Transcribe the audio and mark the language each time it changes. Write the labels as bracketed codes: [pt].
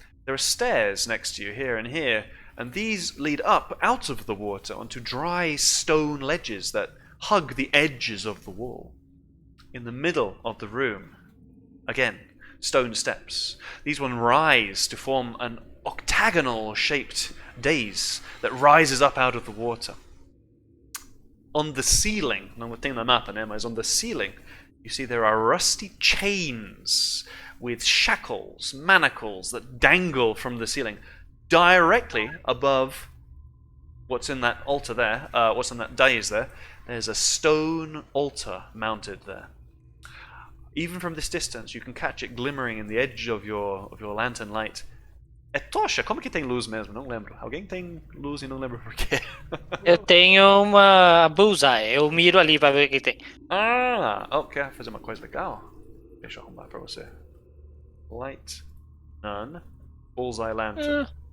[pt] There are stairs next to you here and here, and these lead up out of the water onto dry stone ledges that hug the edges of the wall. In the middle of the room, again, stone steps. These ones rise to form an octagonal-shaped dais that rises up out of the water. [en] On the ceiling, [pt] não tem na mapa, né? [en] Mas on the ceiling, you see there are rusty chains with shackles, manacles that dangle from the ceiling directly above what's in that altar there, what's in that dais there. There's a stone altar mounted there. Even from this distance, you can catch it glimmering in the edge of your lantern light. [pt] É tocha? Como que tem luz mesmo? Não lembro. Alguém tem luz e não lembro por quê. Eu tenho uma bullseye, eu miro ali pra ver o que tem. Quer fazer uma coisa legal? Deixa eu arrumar pra você. [en] Light, none, bullseye lantern.